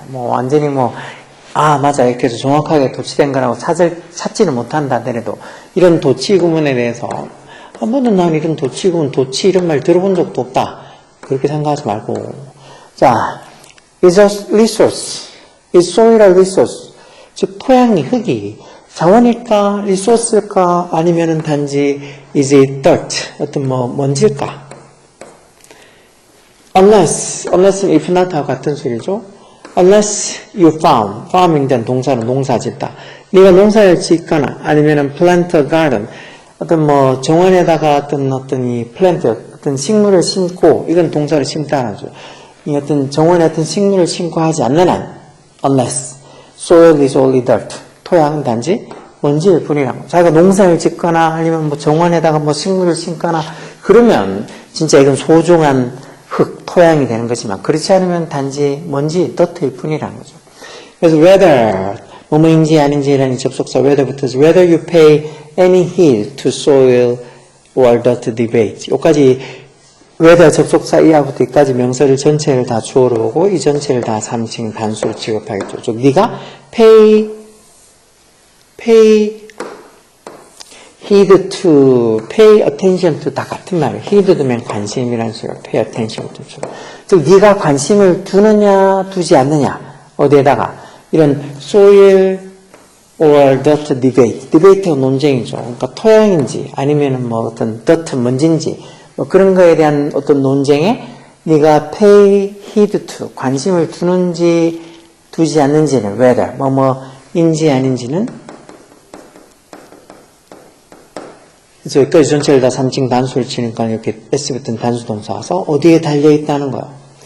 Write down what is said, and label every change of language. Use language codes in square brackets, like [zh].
[ko] 뭐 완전히 뭐 아 맞아 이렇게 해서 정확하게 도치된 거라고 찾지는 못한다 하더라도 이런 도치 구문에 대해서 한 번도 난 이런 도치 구문 도치 이런 말 들어본 적도 없다 그렇게 생각하지 말고 자 [en] is a resource is soil a resource [ko] 즉 토양이 흙이 자원일까? 리소스일까? 아니면은 단지 [en] is it dirt? [ko] 어떤 먼지일까? unless if not하고 같은 소리죠. unless you farming 된 동사는 농사짓다. 네가 농사를 짓거나 아니면은 plant a garden 어떤 정원에다가 어떤 이 plant 어떤 식물을 심고 이건 동사를 심다는 거죠. 이 어떤 정원에 어떤 식물을 심고 하지 않는 한 [en] unless soil is only dirt [ko] 토양은 단지 먼지일 뿐이라고. 자기가 농사를 짓거나 아니면 정원에다가 식물을 심거나 그러면 진짜 이건 소중한 흙, 토양이 되는 거지만 그렇지 않으면 단지 먼지, 더트일 뿐이라는 거죠. 그래서 whether 뭐뭐인지 아닌지라는 접속사 whether부터 [en] whether you pay any heed to soil or dirt debate [ko] 여기까지 whether 접속사 이하부터 이까지 명사를 전체를 다 주어로 보고 이 전체를 다 3층 단수로 취급하겠죠. 즉 네가 [en] pay heed to, pay attention to [ko] 다 같은 말이에요. heed 되면 관심이라는 소리가 pay attention to. 즉 네가 관심을 두느냐 두지 않느냐 어디에다가 이런 soil or dirt debate. debate가 논쟁이죠. 그러니까 토양인지 아니면은 어떤 dirt 먼지인지 그런 거에 대한 어떤 논쟁에 네가 pay heed to 관심을 두는지 두지 않는지는 whether 뭐뭐인지 아닌지는 그래서 여기까지 전체를 다 3층 단수를 치니까 이렇게 s 붙은 단수 동사 와서 어디에 달려있다는 거야.